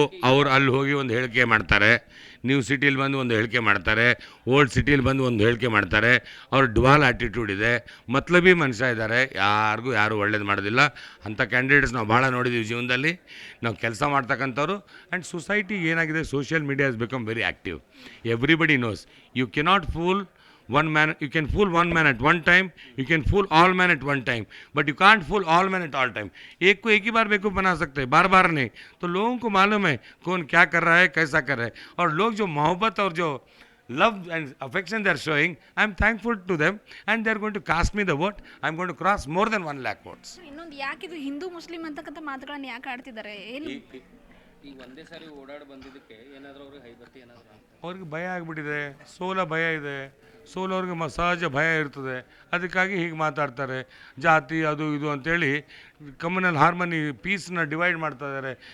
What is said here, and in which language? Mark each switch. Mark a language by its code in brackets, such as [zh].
[kn] ಅವರು ಅಲ್ಲಿ ಹೋಗಿ ಒಂದು ಹೇಳಿಕೆ ಮಾಡ್ತಾರೆ, ನ್ಯೂ ಸಿಟಿಲಿ ಬಂದು ಒಂದು ಹೇಳಿಕೆ ಮಾಡ್ತಾರೆ, ಓಲ್ಡ್ ಸಿಟಿಲಿ ಬಂದು ಒಂದು ಹೇಳಿಕೆ ಮಾಡ್ತಾರೆ. ಅವ್ರ ಡುವಾಲ್ ಆ್ಯಟಿಟ್ಯೂಡ್ ಇದೆ, ಮತ್ಲಬಿ ಮನುಷ್ಯ ಇದ್ದಾರೆ, ಯಾರು ಒಳ್ಳೇದು ಮಾಡೋದಿಲ್ಲ. ಅಂಥ ಕ್ಯಾಂಡಿಡೇಟ್ಸ್ ನಾವು ಭಾಳ ನೋಡಿದ್ದೀವಿ ಜೀವನದಲ್ಲಿ. ನಾವು ಕೆಲಸ ಮಾಡ್ತಕ್ಕಂಥವ್ರು. [en] And society ಏನಾಗಿದೆ, social media has become very active. Everybody knows you cannot fool one man. You can fool one man at one time, you can fool all men at one time, but you can't fool all men at all time. [hi] एक को एक ही बार बेवकूफ़ बना सकते हैं, बार बार नहीं. तो लोगों को मालूम है कौन क्या कर रहा है, कैसा कर रहा है. और लोग जो मोहब्बत और जो [en] love and affection they are showing, I am thankful to them, and they are going to cast me the vote. I am going to cross more than 1 lakh votes. [kn] ಇನ್ನೊಂದು, ಯಾಕಿದು ಹಿಂದೂ ಮುಸ್ಲಿಂ ಅಂತಕ್ಕಂಥ ಮಾತುಗಳನ್ನ ಯಾಕೆ ಆಡ್ತಿದ್ದಾರೆ? ಏನು ಈಗ ಒಂದೇ ಸಾರಿ ಓಡಾಡಿ ಬಂದಿದ್ದಕ್ಕೆ ಏನಾದರೂ ಅವ್ರಿಗೆ ಹೈಬರ್ತಿ ಏನಾದರೂ ಅವ್ರಿಗೆ ಭಯ ಆಗಿಬಿಟ್ಟಿದೆ, ಸೋಲ ಭಯ ಇದೆ. ಸೋಲವ್ರಿಗೆ ಸಹಜ ಭಯ ಇರ್ತದೆ, ಅದಕ್ಕಾಗಿ ಹೀಗೆ ಮಾತಾಡ್ತಾರೆ. ಜಾತಿ ಅದು ಇದು ಅಂತೇಳಿ ಕಮ್ಯುನಲ್ ಹಾರ್ಮನಿ, ಪೀಸ್ನ ಡಿವೈಡ್ ಮಾಡ್ತಾ ಇದ್ದಾರೆ.